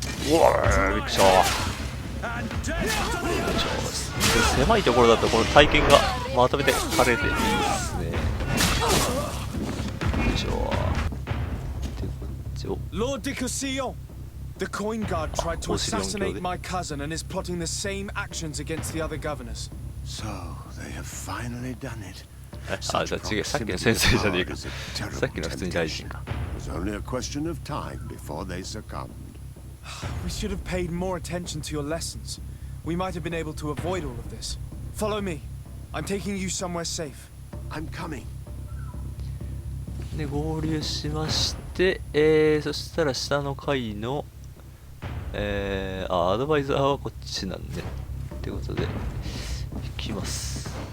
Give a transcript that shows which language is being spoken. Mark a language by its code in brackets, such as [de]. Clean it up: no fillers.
[ja] うわびっくりした。狭いところだとこの体験がまとめてかれていいですね。よいしょ。でこっちを [en] Lord de Cossillon, the Coin Guard tried to assassinate my cousin and is plotting the same actions against the other governors. So they have finally done it. [ja] じゃあ違う、さっきの先生じゃねえか。さっきの普通に大臣か。 [en] It was only a question of time before they succumbed. We should have paid more attention to your lessons. We might have been able to avoid all of this. Follow me. I'm taking you somewhere safe. I'm coming. [ja] で合流しまして、そしたら下の階のアドバイザーはこっちなんでってことで行きます。